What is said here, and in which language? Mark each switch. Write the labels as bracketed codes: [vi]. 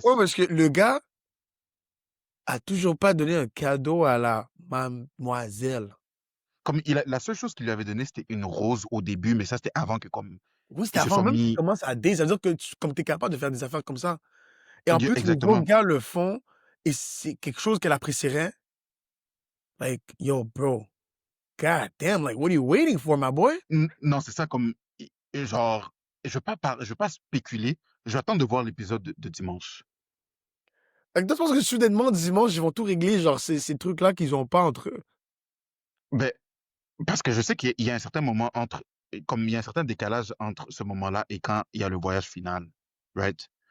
[fr] point parce que le gars a toujours pas donné un cadeau à la mademoiselle. comme la seule chose qu'il lui avait donnée, c'était une rose au début, mais ça, c'était avant que comme Oui, c'était ils se avant sont même qu'il mis. commence à date. Ça veut dire que comme tu es capable de faire des affaires comme ça. Et en plus, les autres Exactement. gars le font et c'est quelque chose qu'elle apprécierait. [en] Like, yo, bro, god damn, like, what are you waiting for, my boy? [fr] Non, c'est ça comme genre, je veux pas spéculer. J'attends de voir l'épisode de dimanche. Like, toi, tu penses que soudainement, dimanche, ils vont tout régler, genre, ces trucs-là qu'ils ont pas entre eux. Ben, parce que je sais qu'il y a un certain moment comme il y a un certain décalage entre ce moment-là et quand il y a le voyage final, right?